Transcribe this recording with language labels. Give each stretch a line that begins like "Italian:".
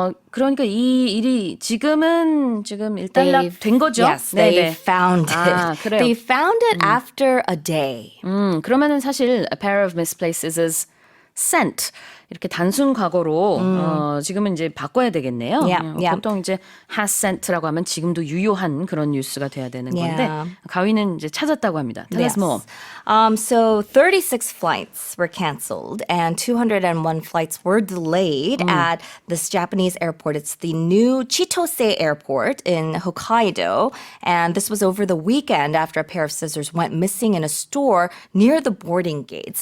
Korean: 그러니까 이 일이 지금 일단락된 거죠?
English: Yes, they
Korean: 네네.
English: found it.
Korean: 아, 그래요.
English: They found it after a day.
Korean: 그러면은 사실
English: a pair of misplaced scissors sent
Korean: 이렇게 단순 과거로 지금은 이제 바꿔야 되겠네요.
English: Yeah, yeah.
Korean: 보통 이제
English: has sent
Korean: 라고 하면 지금도 유효한 그런 뉴스가 돼야 되는 건데
English: Yeah.
Korean: 가위는 이제 찾았다고 합니다.
English: Tell us more. So 36 flights were canceled and 201 flights were delayed at this Japanese airport. It's the new Chitose Airport in Hokkaido. And this was over the weekend after a pair of scissors went missing in a store near the boarding gates.